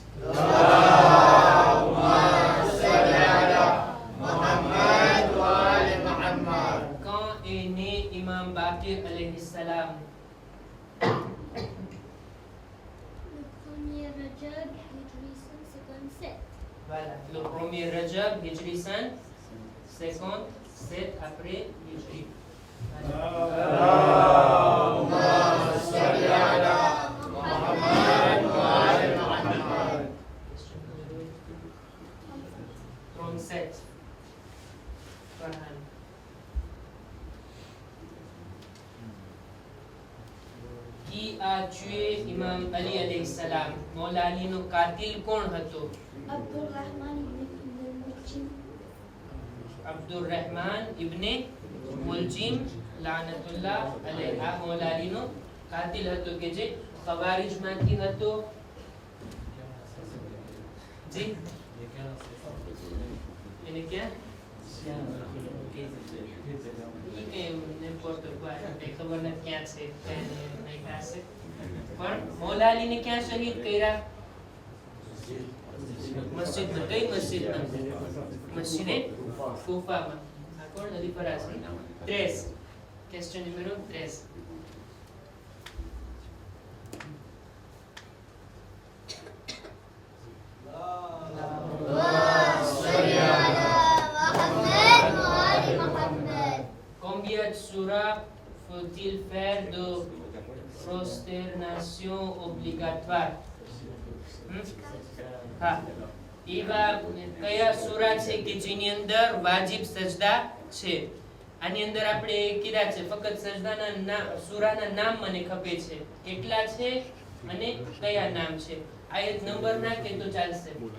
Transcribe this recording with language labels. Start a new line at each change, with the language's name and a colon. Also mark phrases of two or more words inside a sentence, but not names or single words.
French: Quand est né Imam Baqir alayhi salam? Le 1er Rajab, Hijri 57. Voilà, le 1er Rajab, Hijri 57 après Hijri.
Arabic: اللهم صل على محمد وآل محمد.
French: 37. Farhan. Qui a tué Imam Ali alayhi salam?
Gujarati: Maula Ali નો કાતિલ કોણ હતો? Abdurrahman ibn al-Muljim. અબ્દુર રહેમાન ઇબ્ને મુલજીમ લાનતુલ્લાહ અલૈહ. આ મૌલા અલીનો કાતિલ હતો કે જે ખવારિજમાંથી હતો. જી એને ક્યાં ખબર નથી ક્યાં છે, પણ મૌલા અલીને ક્યાં શહીદ કર્યા? મસ્જિદમાં. કઈ મસ્જિદમાં? મસ્જિદે કૂફામાં. આ કોણ નદી પર છે? 13.
English: question number
Gujarati: 13.
French: Combien sera faut-il faire de prosternation obligatoire?
Gujarati: હા, એવા કયા સૂરા છે કે જેની અંદર વાજિબ સજદા છે? આની અંદર આપણે કીધા છે ફક્ત સજદાના સૂરાના નામ મને ખપે છે. કેટલા છે અને કયા નામ છે? આયત નંબર નાખે તો ચાલશે.